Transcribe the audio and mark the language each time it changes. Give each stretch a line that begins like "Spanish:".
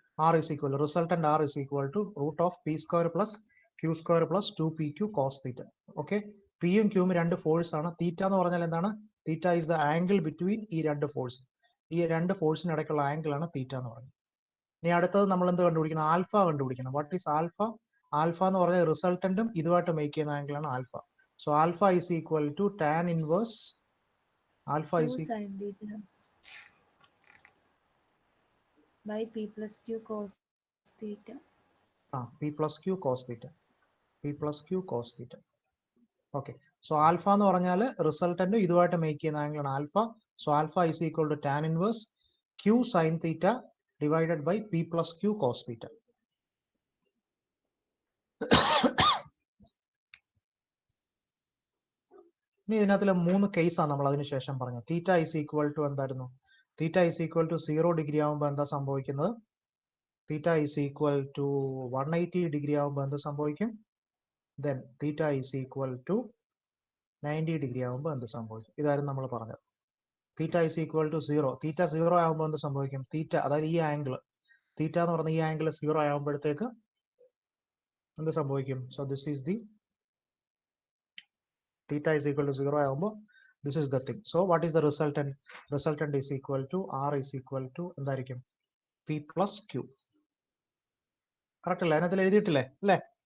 English: R is equal to resultant R is equal to root of P square plus Q square plus 2PQ cos theta.
Malayalam: Okay, Pയും Qയും 2 force ആണ്. തീറ്റ എന്ന് പറഞ്ഞാൽ എന്താണ്? Theta is the angle between ഈ 2 force. ഈ 2 ഫോഴ്സിന് ഇടയ്ക്കുള്ള angle ആണ് തീറ്റ എന്ന് പറയുന്നത്. ഇനി അടുത്തത് നമ്മൾ എന്ത് കണ്ടുപിടിക്കണം? ആൽഫ കണ്ടുപിടിക്കണം. What is alpha? ആൽഫ എന്ന് പറഞ്ഞാൽ റിസൾട്ടന്റും ഇതുമായിട്ട് മേക്ക് ചെയ്യുന്ന ആംഗിൾ ആണ് alpha. So alpha is equal to tan inverse alpha
English: Q is sin theta by P plus Q cos theta. P plus Q cos theta. P plus Q cos theta.
Malayalam: Okay, so alpha എന്ന് പറഞ്ഞാൽ റിസൾട്ടന്റും ഇതുമായിട്ട് make ചെയ്യുന്ന angle ആണ് alpha.
English: So alpha is equal to tan inverse Q sin theta divided by P plus Q cos theta.
Malayalam: ഇനി ഇതിനകത്തിലെ 3 കേസാണ് നമ്മൾ അതിനുശേഷം പറഞ്ഞത്. തീറ്റ ഈസ് ഈക്വൽ ടു എന്തായിരുന്നു? Theta is equal to 0 degree ആകുമ്പോൾ എന്താ സംഭവിക്കുന്നത്? Theta is equal to 180 degree ആകുമ്പോൾ എന്ത് സംഭവിക്കും? Then theta is equal to 90 degree ആകുമ്പോൾ എന്ത് സംഭവിക്കും? ഇതായിരുന്നു നമ്മൾ പറഞ്ഞത്. Theta is equal to 0. തീറ്റ 0 ആകുമ്പോൾ എന്ത് സംഭവിക്കും? തീറ്റ അതായത് ഈ ആംഗിൾ, തീറ്റ എന്ന് പറഞ്ഞ ഈ ആംഗിൾ 0 ആകുമ്പോഴത്തേക്ക് എന്ത് സംഭവിക്കും?
English: so this is the theta is equal to 0
Malayalam: ആകുമ്പോൾ
English: this is the thing. So what is the resultant? Resultant is equal to R is equal to
Malayalam: എന്തായിരിക്കും? P plus Q. കറക്റ്റ് അല്ലേ? അതിനകത്തിൽ എഴുതിയിട്ടില്ലേ അല്ലേ?